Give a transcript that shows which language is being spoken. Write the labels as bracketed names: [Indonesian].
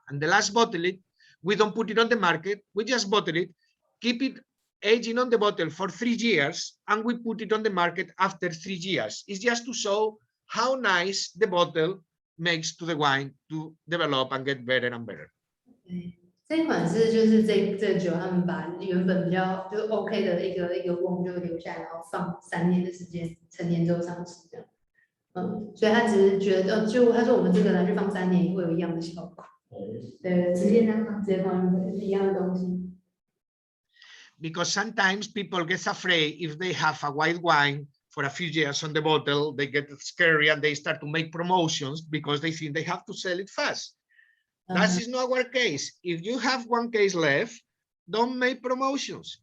[English] And the last bottle, we don't put it on the market. We just bottle it, keep it aging on the bottle for 3 years, and we put it on the market after 3 years. It's just to show how nice the bottle makes to the wine to develop and get better and better. [Chinese] 这一款是就是这酒，他们把原本比较就 OK 的一个瓮就留下来，然后放3年的时间，成年之后上市这样。所以他只是觉得，就他说我们这个拿去放3年也会有一样的效果。对，直接放一样的东西。 [English] Because sometimes people get afraid if they have a white wine for a few years on the bottle, they get scary and they start to make promotions because they think they have to sell it fast. That is not our case. If you have 1 case left, don't make promotions.